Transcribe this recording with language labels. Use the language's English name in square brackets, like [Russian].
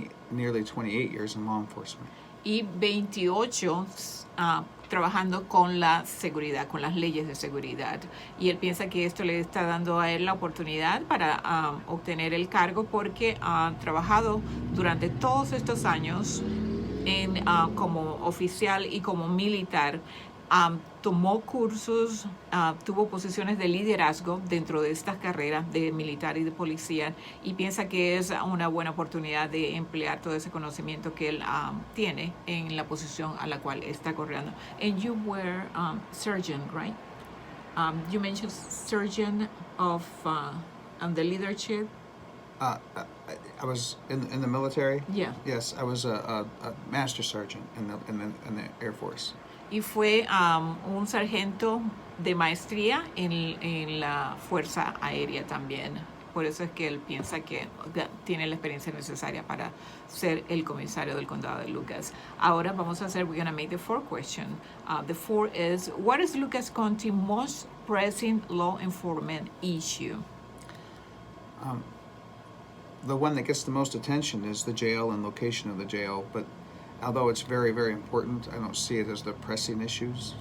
[English] nearly 28 years in law enforcement. [Spanish] Y 28 trabajando con la seguridad, con las leyes de seguridad. Y él piensa que esto le está dando a él la oportunidad para obtener el cargo porque ha trabajado durante todos estos años como oficial y como militar. Tomó cursos, tuvo posiciones de liderazgo dentro de estas carreras de militar y de policía y piensa que es una buena oportunidad de emplear todo ese conocimiento que él tiene en la posición a la cual está corriendo. [English] And you were surgeon, right? You mentioned surgeon of the leadership. I was in the military. Yeah. Yes, I was a master sergeant in the Air Force. [Spanish] Y fue un sargento de maestría en la Fuerza Aérea también. Por eso es que él piensa que tiene la experiencia necesaria para ser el comisario del condado de Lucas. Ahora vamos a hacer, [English] we're going to make the fourth question. The fourth is, what is Lucas County's most pressing law enforcement issue? The one that gets the most attention is the jail and location of the jail, but although it's very, very important, I don't see it as the pressing issues.